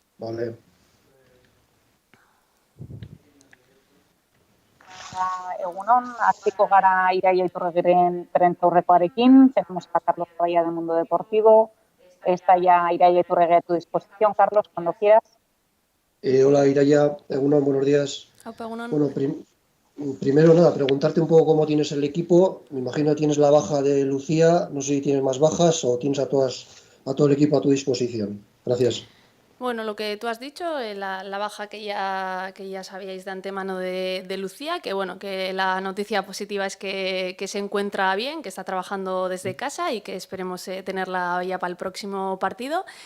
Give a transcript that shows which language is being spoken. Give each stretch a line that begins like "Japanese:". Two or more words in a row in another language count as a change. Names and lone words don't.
Spanish: Vale.
Basque: Egunon, hasiko gara Iraia Iturragirren prentsaurrekoarekin.
Spanish: Tenemos a Carlos Caballa de Mundo Deportivo. Está ya Iraia Iturragirre a tu disposición, Carlos, cuando quieras. Hola, Iraia. Egunon, buenos días.
Basque: Aupa, egunon.
Spanish: Bueno, primero nada, preguntarte un poco cómo tienes el equipo. Me imagino que tienes la baja de Lucía. No sé si tienes más bajas o tienes a todo el equipo a tu disposición. Gracias. Bueno, lo que tú has dicho, la baja que ya sabíais de antemano de Lucía, que bueno, que la noticia positiva es que se encuentra bien, que está trabajando desde casa y que esperemos tenerla ya para el próximo partido.